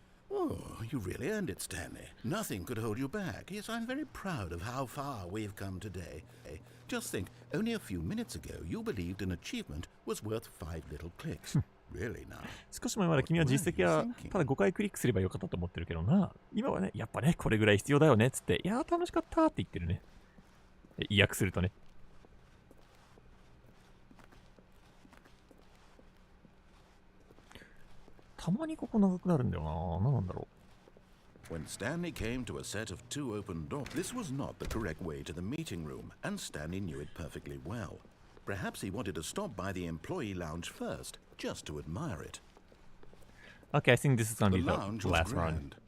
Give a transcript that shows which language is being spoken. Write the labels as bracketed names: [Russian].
[English] Oh, you really earned it, Stanley. Nothing could hold you back. Yes, I'm very proud of how far we've come today. Just think, only a few minutes ago, you believed an achievement was worth 5 little clicks. Really now? [Japanese] 少し前まで君は実績はただ5回クリックすればよかったと思ってるけどな。今はね、やっぱね、これぐらい必要だよねっつって、いやー楽しかったって言ってるね。意訳するとね。たまにここ長くなるんだよな。何なんだろう。 [English] When Stanley came to a set of 2 open doors, this was not the correct way to the meeting room, and Stanley knew it perfectly well. Perhaps he wanted to stop by the employee lounge first, just to admire it. Okay, I think this is going to be The the lounge was last grand, round.